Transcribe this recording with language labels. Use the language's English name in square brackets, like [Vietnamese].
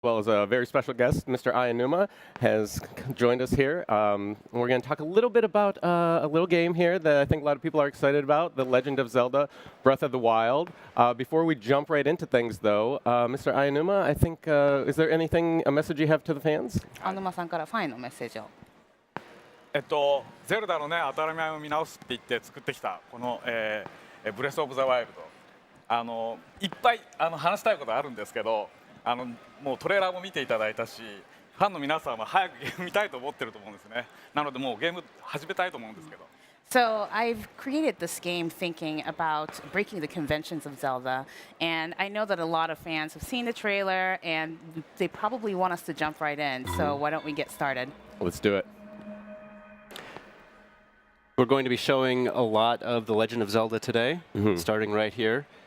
[English] well as a very special guest, Mr. Ayanuma, has joined us here. We're going to talk a little bit about a little game here that I think a lot of people are excited about, The Legend of Zelda Breath of the Wild. Before we jump right into things, though, Mr. Ayanuma, I think, is there anything, a message you have to the fans? [Japanese] 青沼さんからファンへのメッセージを。ゼルダのね、当たり前を見直すって言って作ってきたこの、ブレス・オブ・ザ・ワイルド、いっぱい話したいことあるんですけど、もうトレーラーも見ていただいたし、ファンの皆さんは早くゲーム見たいと思ってると思うんですね。なのでもうゲーム始めたいと思うんですけど。 [English] So I've created this game thinking about breaking the conventions of Zelda, and I know that a lot of fans have seen the trailer, and they probably want us to jump right in. So why don't we get started? Let's do it. We're going to be showing a lot of The Legend of Zelda today, starting right here.